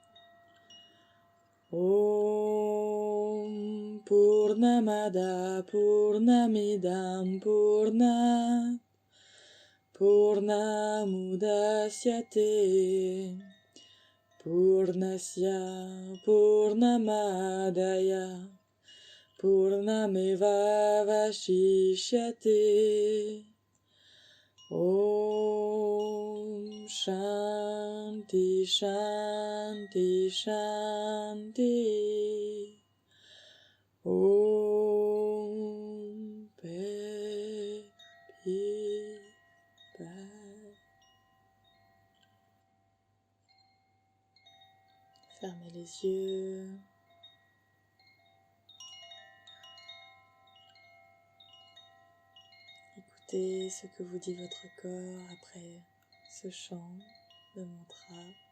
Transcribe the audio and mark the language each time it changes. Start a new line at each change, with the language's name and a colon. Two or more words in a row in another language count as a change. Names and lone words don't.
Sanskrit: Om Purnamada Purnamidam Purnat Purnamudasyate Purnasya Purnamadaya Purnameva Vashishyate. Om Shanti Shanti Shanti.
French: Om Paix, Paix. Fermez les yeux. Écoutez ce que vous dit votre corps après ce chant de mantra.